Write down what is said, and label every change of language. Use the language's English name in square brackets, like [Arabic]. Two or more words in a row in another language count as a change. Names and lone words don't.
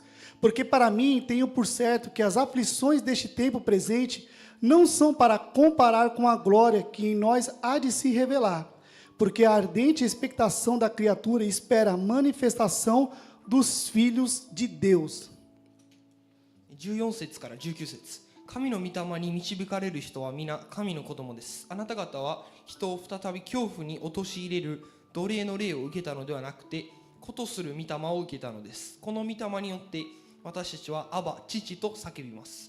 [Portuguese] Porque para mim tenho por certo que as aflições deste tempo presente não são para comparar com a glória que em nós há de se revelar. Porque a ardente expectação da criatura espera a manifestação dos filhos de Deus. [Japanese] 14 節から19節。神の御霊に導かれる人は皆神の子供です。あなた方は人を再び恐怖に陥れる奴隷の霊を受けたのではなくて、子とする御霊を受けたのです。この御霊によって私たちはアバ、父と叫びます。